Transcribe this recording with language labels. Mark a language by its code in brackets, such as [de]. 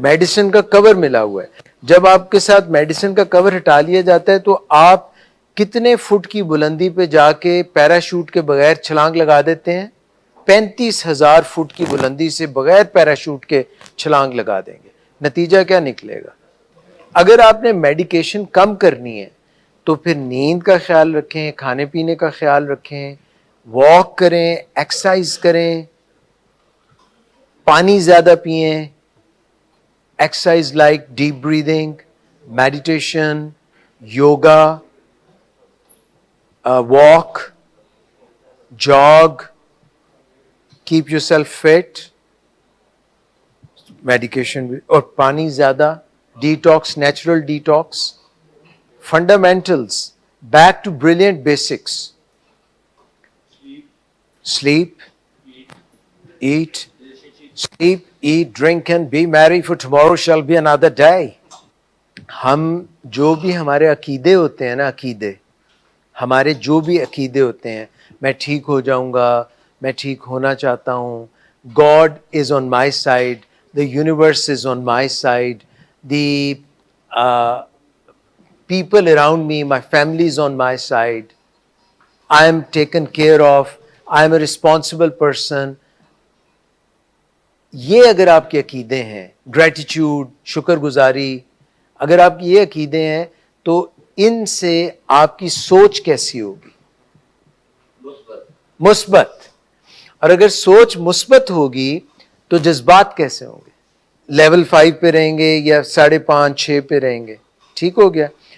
[ur] Medicine کا کور ملا ہوا ہے. جب آپ کے ساتھ میڈیسن کا کور ہٹا لیا جاتا ہے تو آپ کتنے فٹ کی بلندی پہ جا کے پیراشوٹ کے بغیر چھلانگ لگا دیتے ہیں؟ 35,000 فٹ کی بلندی سے بغیر پیراشوٹ کے چھلانگ لگا دیں گے. نتیجہ کیا نکلے گا؟ اگر آپ نے میڈیکیشن کم کرنی ہے تو پھر نیند کا خیال رکھیں, کھانے پینے کا خیال رکھیں, واک کریں, ایکسرسائز کریں, پانی زیادہ پئیں. [en] Exercise like deep breathing, meditation, yoga, walk, jog, keep yourself fit. Medication [ur] اور پانی زیادہ, [en] detox, natural detox. Fundamentals, back to brilliant basics. Sleep, eat. Sleep, eat, drink and be merry, for tomorrow shall be another day. [ur] ہم جو بھی ہمارے عقیدے ہوتے ہیں نا, ہمارے جو بھی عقیدے ہوتے ہیں, میں ٹھیک ہو جاؤں گا, میں ٹھیک ہونا چاہتا ہوں, [en] God is on my side, the universe is on my side, the people around me, my family is on my side, I am taken care of, I am a responsible person. [ur] یہ اگر آپ کے عقیدے ہیں, gratitude, شکر گزاری, اگر آپ کی یہ عقیدے ہیں تو ان سے آپ کی سوچ کیسی ہوگی؟ مثبت. اور اگر سوچ مثبت ہوگی تو جذبات کیسے ہوں گے؟ لیول 5 پہ رہیں گے یا 5.5 6 پہ رہیں گے؟ ٹھیک ہو گیا.